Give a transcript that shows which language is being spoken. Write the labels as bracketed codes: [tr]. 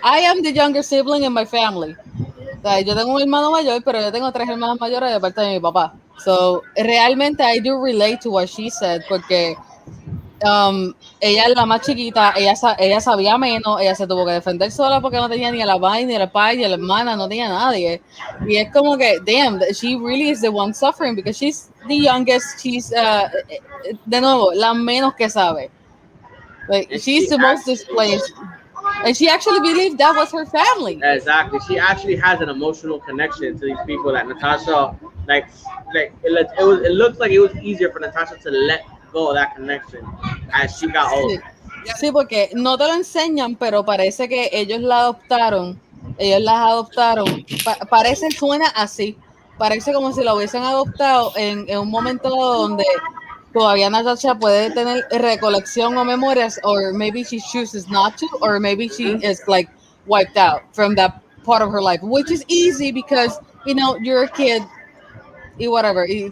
[en] I am the younger sibling in my family. [es] O sea, yo tengo un hermano mayor, pero yo tengo 3 hermanos mayores de parte de mi papá. So, realmente [en] I do relate to what she said, [es] porque ella es la más chiquita, ella sabía menos, ella se tuvo que defender sola porque no tenía ni a la madre, ni a la padre, ni a la hermana, no tenía a nadie. Y es como que, [en] damn, she really is the one suffering because she's the youngest, she's, [es] de nuevo, la menos que sabe. [en] Like, she's the most displaced. and she actually believed that was her family. Exactly. She actually has an emotional connection to these people that Natasha it looks like it was easier for Natasha to let go of that connection as she got older. [es] Sí. Sí, porque no te lo enseñan, pero parece que ellos la adoptaron. Ellos las adoptaron. Parece, suena así. Parece como si la hubiesen adoptado en un momento donde todavía Natasha puede tener recolección o memorias, [en] or maybe she chooses not to, or maybe she is like wiped out from that part of her life, which is easy because, you know, you're a kid y whatever.